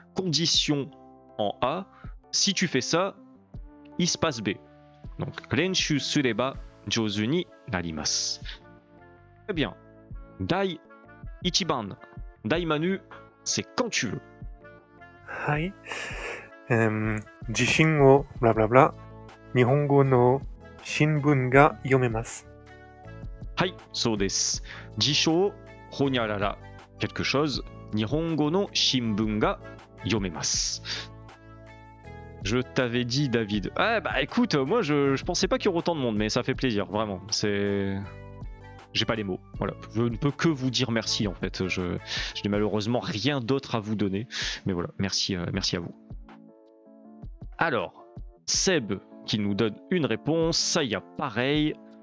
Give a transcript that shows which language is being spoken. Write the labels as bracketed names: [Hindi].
[French] Condition en A, si tu fais ça, il se passe B. [Japanese] Donc lenshu sureba jouzu ni narimasu. [French] Très bien. [Japanese] Dai ichiban. [French] Daimanu, c'est quand tu veux. [Japanese] はい。自信をブラブラブラ。日本語の新聞が読めます。はい、そうです。辞書、ほにゃらら、 [French] quelque chose。 [Japanese] 日本語の新聞が読めます。 [French] Je t'avais dit, David. Ah bah écoute, moi je pensais pas qu'il y aurait autant de monde, mais ça fait plaisir, vraiment. C'est... J'ai pas les mots, voilà. Je ne peux que vous dire merci en fait. Je n'ai malheureusement rien d'autre à vous donner, mais voilà, merci à vous. Alors, Seb qui nous donne une réponse, ça y a pareil.